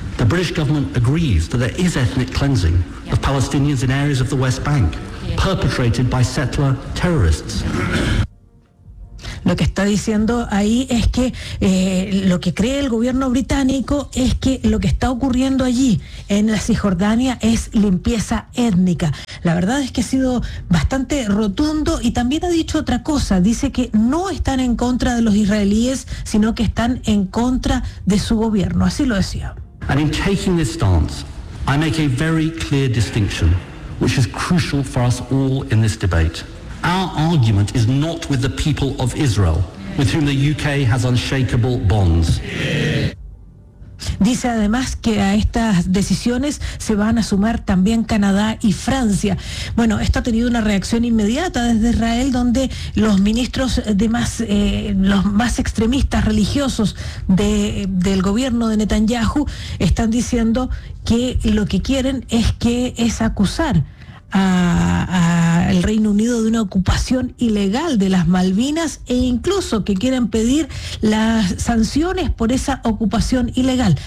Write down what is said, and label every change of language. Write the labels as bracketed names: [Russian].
[English] The British government agrees that there is ethnic cleansing of Palestinians in areas of the West Bank perpetrated by settler terrorists. [Spanish] Lo que está diciendo ahí es que lo que cree el gobierno británico es que lo que está ocurriendo allí en la Cisjordania es limpieza étnica. La verdad es que ha sido bastante rotundo y también ha dicho otra cosa. Dice que no están en contra de los israelíes, sino que están en contra de su gobierno. Así lo decía. [English] And in taking this stance, I make a very clear distinction, which is crucial for us all in this debate. Our argument is not with the people of Israel, with whom the UK has unshakable bonds. [Spanish] Dice además que a estas decisiones se van a sumar también Canadá y Francia. Bueno, esto ha tenido una reacción inmediata desde Israel, donde los ministros de más, los más extremistas religiosos del gobierno de Netanyahu están diciendo que lo que quieren es acusar al Reino Unido de una ocupación ilegal de las Malvinas e incluso que quieren pedir las sanciones por esa ocupación ilegal.